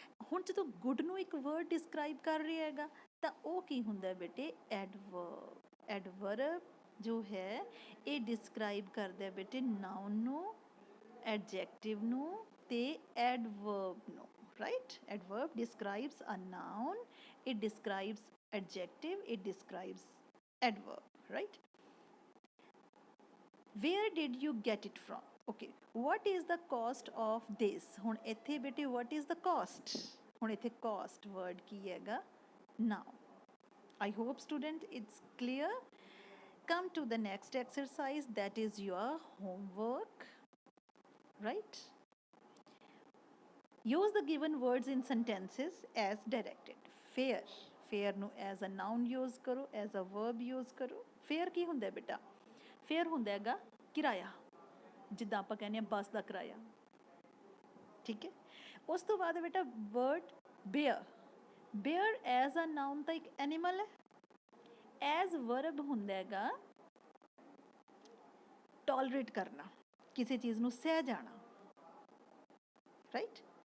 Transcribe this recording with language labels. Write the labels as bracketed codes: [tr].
[pa] ਹੁਣ ਜਦੋਂ good ਨੂੰ ਇੱਕ word describe ਕਰ ਰਿਹਾ ਹੈਗਾ ਤਾਂ ਉਹ ਕੀ ਹੁੰਦਾ ਬੇਟੇ adverb adverb ਜੋ ਹੈ ਇਹ ਡਿਸਕ੍ਰਾਈਬ ਕਰਦਾ ਬੇਟੇ ਨਾਉਨ ਨੂੰ ਐਡਜੈਕਟਿਵ ਨੂੰ ਤੇ ਐਡਵਰਬ ਨੂੰ right [en] Adverb describes a noun it describes adjective it describes adverb right where did you get it from okay, what is the cost of this? [pa] ਹੁਣ ਇੱਥੇ ਬੇਟੇ [en] what is the cost? [pa] ਹੁਣ ਇੱਥੇ cost word ਕੀ ਹੈਗਾ? [en] Now, I hope student it's clear. Come to the next exercise, that is your homework, right? Use the given words in sentences as directed. Fare, fare ਨੂੰ as a noun use ਕਰੋ, as a verb use ਕਰੋ. [pa] Fare ਕੀ ਹੁੰਦਾ ਬੇਟਾ? Fare ਹੁੰਦਾ ਹੈਗਾ ਕਿਰਾਇਆ, ਜਿੱਦਾਂ ਆਪਾਂ ਕਹਿੰਦੇ ਹਾਂ ਬੱਸ ਦਾ ਕਿਰਾਇਆ, ਠੀਕ ਹੈ। ਉਸ ਤੋਂ ਬਾਅਦ ਬੇਟਾ word bear, bear as a ਨਾउन ਤਾਂ ਇੱਕ ਐਨੀਮਲ ਹੈ, ਐਜ਼ ਵਰਬ ਹੁੰਦਾ ਹੈਗਾ ਟੋਲਰੇਟ ਕਰਨਾ, ਕਿਸੇ ਚੀਜ਼ ਨੂੰ ਸਹਿ ਜਾਣਾ, ਰਾਈਟ।